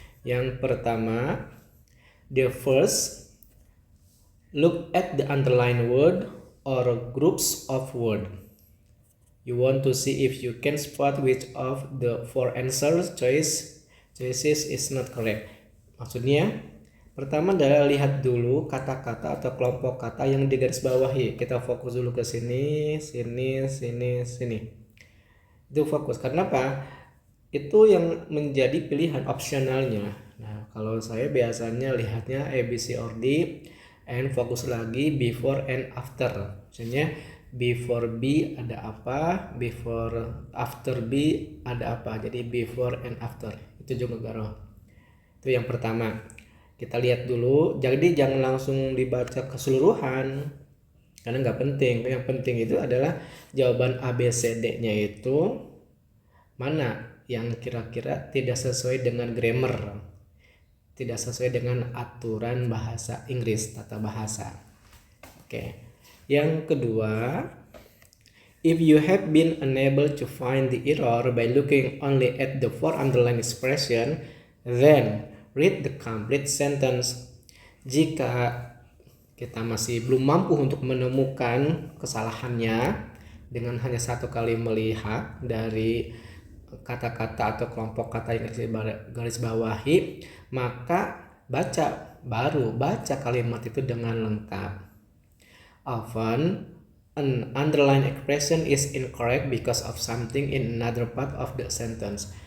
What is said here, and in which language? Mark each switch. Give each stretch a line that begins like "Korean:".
Indonesian: Yang pertama,
English: the first, look at the underlined word or groups of word. You want to see if you can spot which of the 4 choices is not correct.
Indonesian: Maksudnya, pertama adalah lihat dulu kata-kata atau kelompok kata yang digarisbawahi. Kita fokus dulu ke sini, sini, sini, sini. Itu fokus. Karena apa? Itu yang menjadi pilihan opsionalnya. Nah, kalau saya biasanya lihatnya A, B, C, or D, and fokus lagi
English: before and after.
Indonesian: Misalnya before B ada apa, before after B ada apa. Jadi before and after. Itu juga garoh. Itu yang pertama. Kita lihat dulu. Jadi jangan langsung dibaca keseluruhan, karena nggak penting. Yang penting itu adalah jawaban A, B, C, D-nya itu mana yang kira-kira tidak sesuai dengan grammar, tidak sesuai dengan aturan bahasa Inggris, tata bahasa. Oke.
English: Yang kedua, if you have been unable to find the error by looking only at the 4 underlined expression, then read the complete sentence.
Indonesian: Jika kita masih belum mampu untuk menemukan kesalahannya dengan hanya satu kali melihat dari kata-kata atau kelompok kata yang garis bawahi, maka baca kalimat itu dengan lengkap.
English: Often an underlined expression is incorrect because of something in another part of the sentence.